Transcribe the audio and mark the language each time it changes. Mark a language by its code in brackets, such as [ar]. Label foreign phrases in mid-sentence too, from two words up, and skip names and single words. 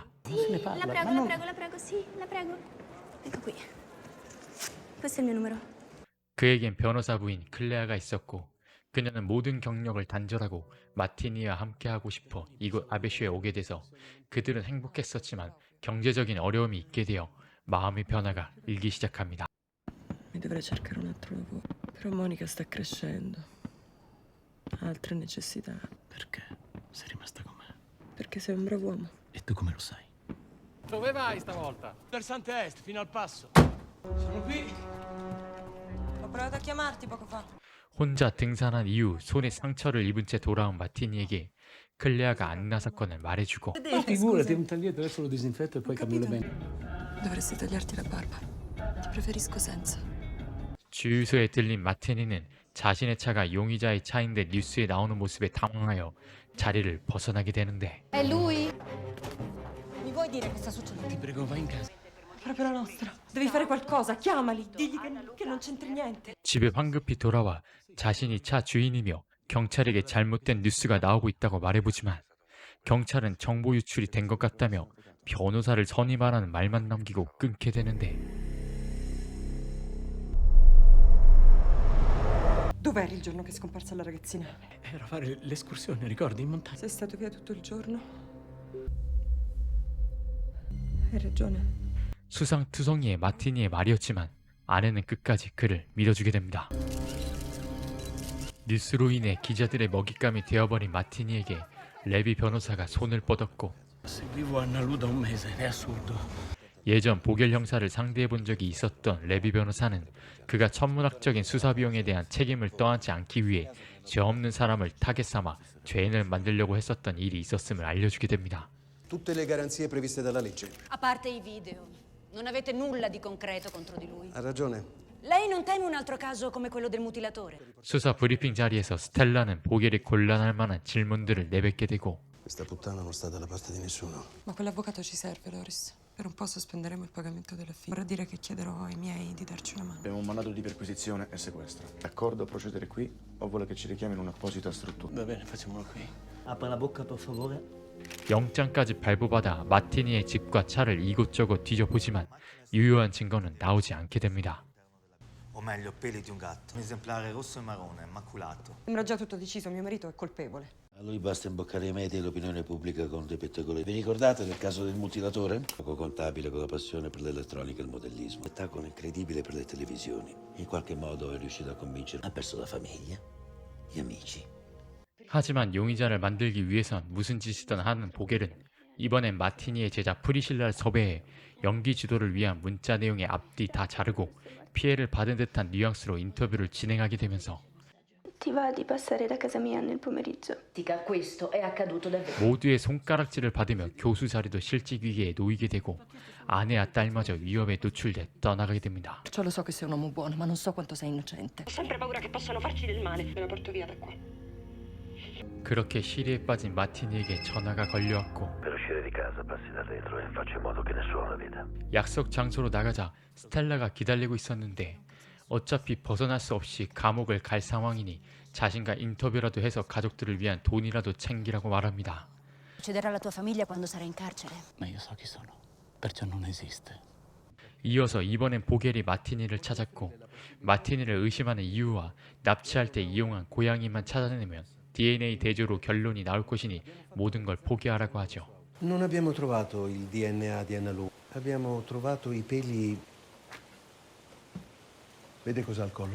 [it] La prego, sì, la prego. Ecco qui. Questo è il mio numero. [ko] 그에겐 변호사 부인 클레아가 있었고 그녀는 모든 경력을 단절하고 마티니와 함께하고 싶어 이곳 아베쇼에 오게 돼서 그들은 행복했었지만 경제적인 어려움이 있게 되어 마음의 변화가 일기 시작합니다. [it] Mi dovrei cercare un altro lavoro. Però Monica sta crescendo. Ha altre necessità. Perché sei rimasta con me? Perché sei un bravo uomo. E tu come lo sai? Dove vai stavolta? Versante est, fino al passo. Sono qui. Ho provato a chiamarti poco fa. [ko] 혼자 등산한 이후 손에 상처를 입은 채 돌아온 마티니에게 클레아가 안나 사건을 말해주고 [it] Figurati, un taglietto, adesso lo disinfetto e poi cambio le bene. Dovresti tagliarti la barba. Ti preferisco senza. [ko] 주유소에 들린 마티니는 자신의 차가 용의자의 차인데 뉴스에 나오는 모습에 당황하여 자리를 벗어나게 되는데 [it] È lui? Mi vuoi dire che sta succedendo? Ti prego, vai in casa. Proprio la nostra. Devi fare qualcosa. Chiamali. Digli che non c'entri niente. [ko] 집에 황급히 돌아와 자신이 차 주인이며 경찰에게 잘못된 뉴스가 나오고 있다고 말해보지만 경찰은 정보 유출이 된 것 같다며 변호사를 선임하라는 말만 남기고 끊게 되는데 [it] Dov'eri il giorno che è scomparsa la ragazzina? Era a fare l'escursione, ricordi, in montagna? Sei stato via tutto il giorno? Hai ragione. [ko] 수상투성이의 마티니의 말이었지만 아내는 끝까지 그를 믿어주게 됩니다. 뉴스로 인해 기자들의 먹잇감이 되어버린 마티니에게 레비 변호사가 손을 뻗었고 [it] Seguivo Annalu da un mese, è assurdo. [ko] 예전 보겔 형사를 상대해본 적이 있었던 레비 변호사는 그가 천문학적인 수사 비용에 대한 책임을 떠안지 않기 위해 죄 없는 사람을 타겟 삼아 죄인을 만들려고 했었던 일이 있었음을 알려주게 됩니다. [it] Tutte le garanzie previste dalla legge. A parte i video, non avete nulla di concreto contro di lui. Ha ragione. Lei non teme un altro caso come quello del mutilatore? [ko] 수사 브리핑 자리에서 스텔라는 보겔이 곤란할 만한 질문들을 내뱉게 되고 [it] Questa puttana non sta dalla parte di nessuno. Ma quell'avvocato ci serve, Loris. Per un po' sospenderemo il pagamento della fine. Vorrà dire che chiederò ai miei di darci una mano. Abbiamo un mandato di perquisizione e sequestro. D'accordo a procedere qui o vuole che ci richiamino un'apposita struttura? Va bene, facciamolo qui. Apra la bocca, per favore. [ko] 영장까지 발부받아 마티니의 집과 차를 이곳저곳 뒤져보지만 유효한 증거는 나오지 않게 됩니다. [it] O meglio, peli di un gatto. Un esemplare rosso e marrone, maculato. Sembra già tutto deciso, mio marito è colpevole. A lui basta imboccare i media e l'opinione pubblica con dei pettegoli. Vi ricordate del caso del mutilatore? Poco contabile con la passione per l'elettronica e il modellismo. Spettacolo incredibile per le televisioni. In qualche modo è riuscito a convincere. Ha perso la famiglia, gli amici. [ko] 하지만 용의자를 만들기 위해선 무슨 짓이든 하는 보겔은 이번엔 마티니의 제자 프리실라를 섭외해 연기 지도를 위한 문자 내용의 앞뒤 다 자르고 피해를 받은 듯한 뉘앙스로 인터뷰를 진행하게 되면서 [it] Ti va di passare da casa mia nel pomeriggio? Questo è accaduto davvero. [ko] 모두의 손가락질을 받으며 교수 자리도 실직 위기에 놓이게 되고 아내와 딸마저 위협에 노출돼 떠나가게 됩니다. [it] Perciò lo so che sei un uomo buono, ma non so quanto sei innocente. Ho sempre paura che possano farci del male. Me lo porto via da qua. [ko] 그렇게 시리에 빠진 마티니에게 전화가 걸려왔고 [it] Per uscire di casa passi da retro e faccio in modo che nessuno la veda. [ko] 약속 장소로 나가자 스텔라가 기다리고 있었는데 어차피 벗어날 수 없이 감옥을 갈 상황이니 자신과 인터뷰라도 해서 가족들을 위한 돈이라도 챙기라고 말합니다. [it] Succederà alla tua famiglia quando sarai in carcere. Ma io so chi sono, perciò non esiste. [ko] 이어서 이번엔 보겔이 마티니를 찾았고 마티니를 의심하는 이유와 납치할 때 이용한 고양이만 찾아내면 DNA 대조로 결론이 나올 것이니 모든 걸 포기하라고 하죠. [it] Non abbiamo trovato il DNA di Annalu. Abbiamo trovato i peli. Vede cosa ha al collo?